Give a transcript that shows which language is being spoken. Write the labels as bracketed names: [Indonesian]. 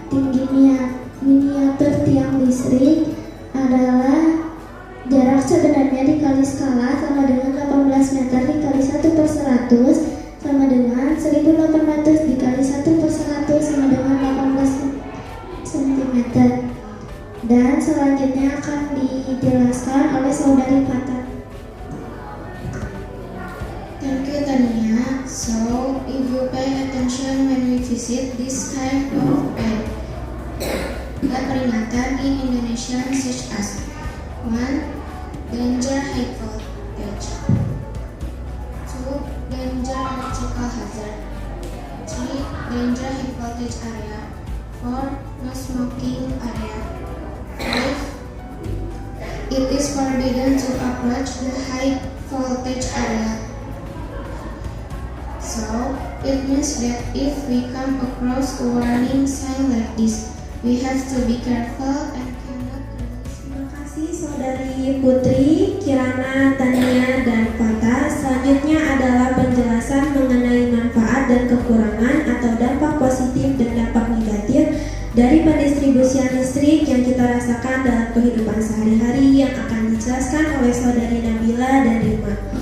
[Indonesian] Tinggi miniatur tiang listrik adalah jarak sebenarnya dikali skala sama dengan 18 meter dikali 1/100 sama dengan 1.800 dikali 1/100 sama dengan 18 cm. Dan selanjutnya akan dijelaskan oleh saudari Fata. [English] Thank you, Tania. So, if you pay attention when we visit this kind of bed, [Indonesian] ada peringatan [English] in Indonesia such as 1. Danger high voltage, 2. Danger electrical hazard, 3. Danger high voltage area, 4. No smoking area, 5. It is forbidden to approach the high voltage area. So, it means that if we come across a warning sign like this, we have to be careful and cannot cross. [Indonesian] Terima kasih saudari Putri, Kirana, Tania, dan Fata. Selanjutnya adalah penjelasan mengenai manfaat dan kekurangan atau dampak positif dan dampak negatif dari pendistribusian listrik yang kita rasakan dalam kehidupan sehari-hari yang akan dijelaskan oleh saudari Nabila dan Rima.